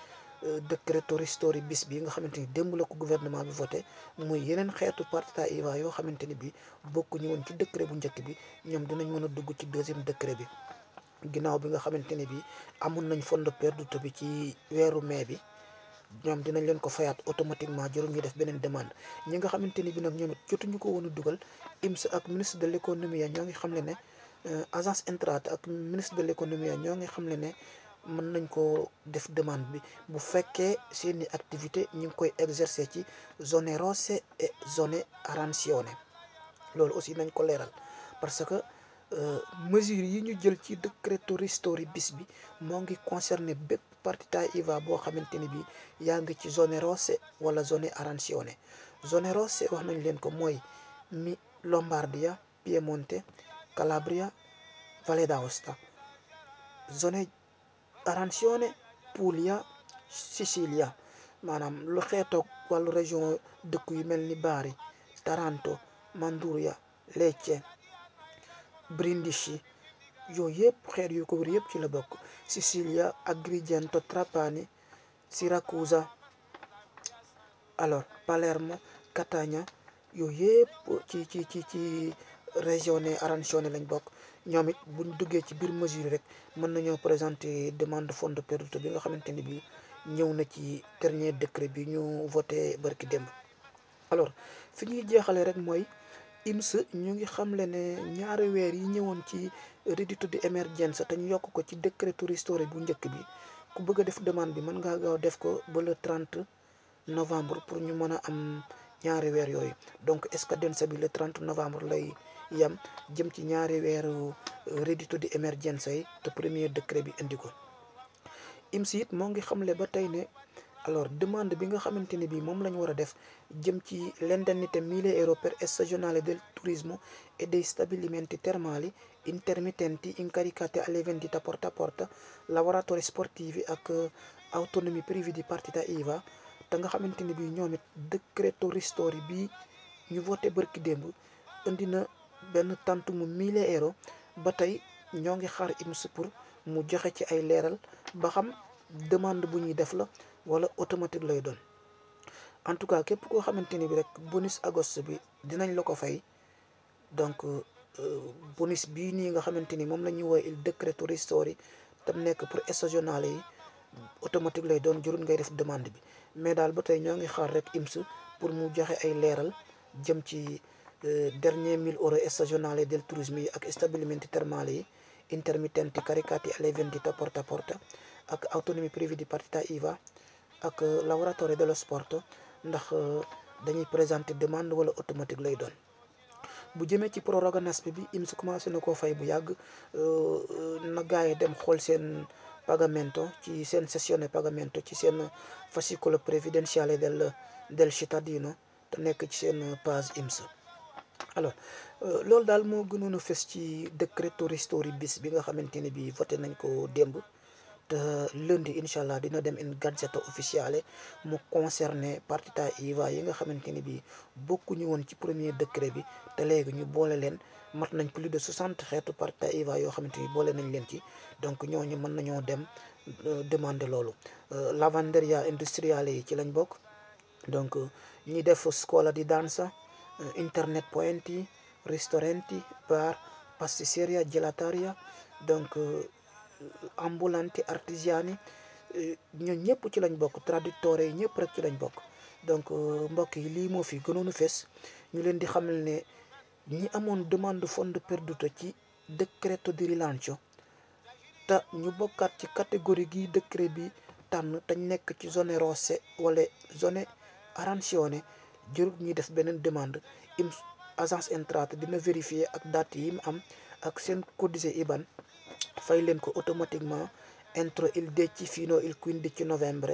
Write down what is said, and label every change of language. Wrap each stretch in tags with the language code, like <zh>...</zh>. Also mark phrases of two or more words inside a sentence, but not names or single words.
<wo>Decreto Ristori bis bi nga xamante ni démb la ko gouvernement bi voté, muy yeneen xeetu partita IVA yoo xamante ni bi bokkuñu woon ci décret bu njëkk bi, ñoom dinañ mën a dugg ci</wo> <fr>deuxième décret</fr> <wo>bi ginnaaw bi nga xamante ne bi amoon nañ</wo> <it>fondo perduto</it> <wo>bi ci weeru mai bi, ñoom dinañ leen ko fayaat automatiquement jarul ñu def beneen demande. ñi nga xamante ni bi nag ñoom it jotuñu ko woon a dugal, IMS ak</wo> <fr>ministre de l'économie</fr> <wo>ñoo ngi xam le ne agence Entrate ak</wo> <fr>ministre de l'économie</fr> <wo>ñoo ngi xam le ne mën nañ ko def demande bi bu fekkee seeni activité ñu ngi koy exercer ci</wo> <it>zone rosse et zone arancione.</it> <wo>loolu aussi nañ ko leeral</wo> <fr>parce que</fr> <wo>mesures yi ñu jël ci Decreto Ristori bis bi moo ngi concerné bépp</wo> <it>partita IVA</it> <wo>boo xamante ni bi yaa ngi ci</wo> <it>zone rosse</it> <wo>wala</wo> <it>zone arancione. zone rosse</it> <wo>wax nañ leen ko mooy mi Lombardia, Piemonte, Calabria, Valle d'Aosta.</wo> <it>zone arancione Puglia, Sicilia,</it> <wo>maanaam lu xeetoog wàllu région dëkk yu mel ni Bari, Taranto, Manduria, Lecce, Brindisi, yooyu yëpp xeet yu ko wër yëpp ci la bokk. Sicilia, Agrigento, Trapani, Siracusa, alors Palermo, Catania, yooyu yëpp ci région arancione lañ bokk. ñoom it buñ duggee ci biir mesure rek mën nañoo présenter demande</wo> <it>fondo perduto</it> <wo>bi nga xamante ni bi ñëw na ci</wo> <fr>dernier décret</fr> <wo>bi ñu voté barki démb. alors fi ñuy jeexale rek mooy IMS ñu ngi xamle ne ñaari weer yi ñëwoon ci</wo> <it>reddito di emergenza</it> <wo>te ñu yokk ko ci Decreto Ristori bu njëkk bi, ku bëgg a def demande bi mën ngaa gaaw def ko ba</wo> <fr>le 30 novembre</fr> <wo>pour ñu mën a am ñaari weer yooyu. donc scadenza bi</wo> <fr>le 30 novembre</fr> <wo>lay yam jëm ci ñaari weeru</wo> <it>reddito di emergenza</it> <wo>yi te</wo> <fr>premier décret</fr> <wo>bi indi ko. IMS it moo ngi xamle ba tey ne alors demande bi nga xamante ni bi moom la ñu war a def jëm ci</wo> <it>l'indennità 1000 euro per stagionale del turismo e dei stabilimenti termali intermittenti incaricati alle vendite porta a porta, lavoratori sportivi ak autonomi privi di partita IVA</it> <wo>te nga xamante ni bii ñoom it décréto ristori bii ñu voté bërki démb indi na benn tantu mu 1000 € ba tey ñoo ngi xaar IMS pour mu joxe ci ay leeral ba xam demande bu ñuy def la wala automatique lay doon.</wo> <fr>en tout cas</fr> <wo>képp koo xamante ni bi rek</wo> <it>bonus agosto</it> <wo>bi dinañ la ko fay donc bonus bii nii nga xamante ni moom la ñuy woowee il décréto ristori tam nekk pour stagionale yi automatique lay doon, jurul ngay def demande bi. mais daal ba tey ñoo ngi xaar rek IMS pour mu joxe ay leeral jëm ci dernier 1000 €</wo> <it>stagionale del tourisme</it> <wo>yi ak</wo> <it>stabilimenti termali</it> <wo>yi,</wo> <it>intermittenti caricati alle vendite porta a porta ak autonomie privée di partita IVA</it> <wo>ak</wo> <it>lavoratori dello sport</it> <wo>ndax dañuy présenter demande wala automatique lay doon. bu jëmee ci proroga NASP bi IMS commencé na koo fay bu yàgg, na gars yi dem xool seen pagamento ci seen</wo> <it>sessione pagamento</it> <wo>ci seen</wo> <it>fascicolo previdenziale del cittadino</it> <wo>te nekk ci seen page IMS. alors loolu daal moo gënoon a fës ci décréto ristori bis bi nga xamante ne bi voté nañ ko démb, te lundi incha allah dina dem</wo> <it>in gazzetta ufficiale</it> <wo>mu concerné</wo> <it>partita IVA</it> <wo>yi nga xamante ni bi bokkuñu woon ci</wo> <fr>premier décret</fr> <wo>bi te léegi ñu boole leen, mat nañ</wo> <fr>plus de 60</fr> <wo>xeetu</wo> <it>partita IVA</it> <wo>yoo xamante ni boole nañ leen ci, donc ñooñu mën nañoo dem demander loolu.</wo> <it>lavanderia industriale</it> <wo>yi ci lañ bokk, donc ñi def</wo> <it>scuola di danza, internet pointi, ristoranti, bar, pasticceria, gelataria,</it> <wo>donc ambulanti, artigiani, ñoo ñëpp ci lañ bokk, traduttore yi ñëpp rek ci lañ bokk. donc mbokk yi lii moo fi gënoon a fees, ñu leen di xamal ne ñi amoon demande</wo> <it>fondo perduto</it> <wo>ci décréto di rilancio te ñu bokkaat ci catégorie gi décret bi tànn te nekk ci zone rosse wala zone arancione, jërul ñuy def beneen demande. IMS agence entrata dina vérifier ak date yi mu am ak seen</wo> <it>codice IBAN</it> <wo>fay leen ko automatiquement</wo> <it>entro il 10 fino il 15 novembre.</it>